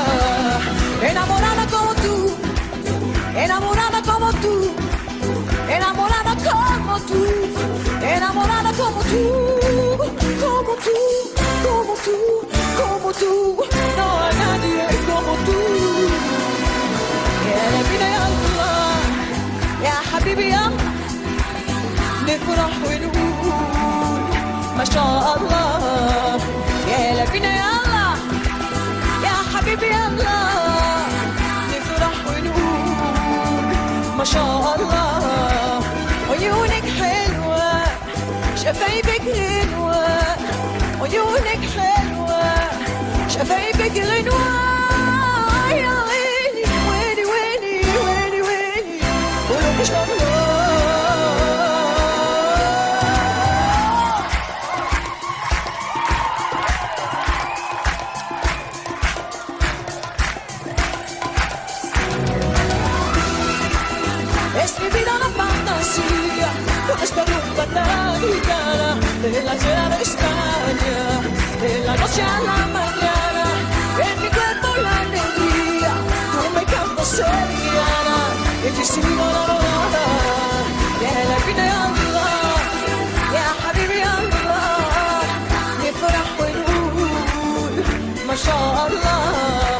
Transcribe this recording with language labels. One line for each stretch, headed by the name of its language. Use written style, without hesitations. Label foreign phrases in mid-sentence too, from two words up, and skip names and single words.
Spanish: Enamorada como tú, enamorada como tú, enamorada como tú, enamorada como tú, como tú. Como tú, como tú, no hay nadie como tú.
Arabic: يا نبينا يا الله يا حبيبي يا نفرح ونقول ما شاء الله. يا نبينا يا الله يا حبيبي يا الله نفرح ونقول ما شاء الله. عيونك حلوة شفايفك غنوة عيونك حلوة شفايفك غنوة. يا ويلي ويلي ويلي ويلي ويلي قولوا ما شاء الله.
Spanish: Es mi vida una fantasía con esta rumba tan gitana de la ciudad de España. De la noche a la mañana, en mi cuerpo la alegría. Tú me cantas sevillana, y te sigo enamorada.
Arabic: Ya
Spanish: la vida
Arabic: يا الله، يا حبيبي الله, نفرح ونقول ما شاء الله.